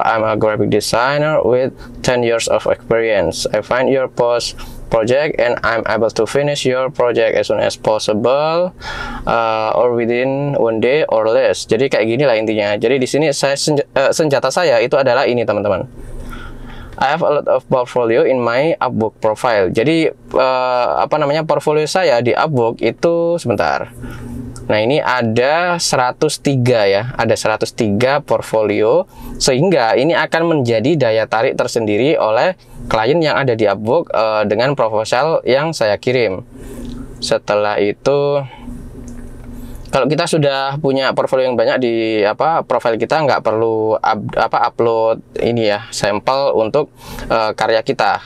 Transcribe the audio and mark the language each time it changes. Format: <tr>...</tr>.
<en>I'm a graphic designer with 10 years of experience. I find your project and I'm able to finish your project as soon as possible, or within 1 day or less.</en> <id>Jadi kayak gini lah intinya. Jadi di sini saya senjata saya itu adalah ini teman-teman.</id> <en>I have a lot of portfolio in my Upwork profile.</en> <id>Jadi portfolio saya di Upwork itu, sebentar. Nah, ini ada 103 ya, ada 103 portfolio, sehingga ini akan menjadi daya tarik tersendiri oleh klien yang ada di Upwork dengan proposal yang saya kirim. Setelah itu, kalau kita sudah punya portfolio yang banyak di profil kita, nggak perlu upload ini ya, sampel untuk karya kita.</id>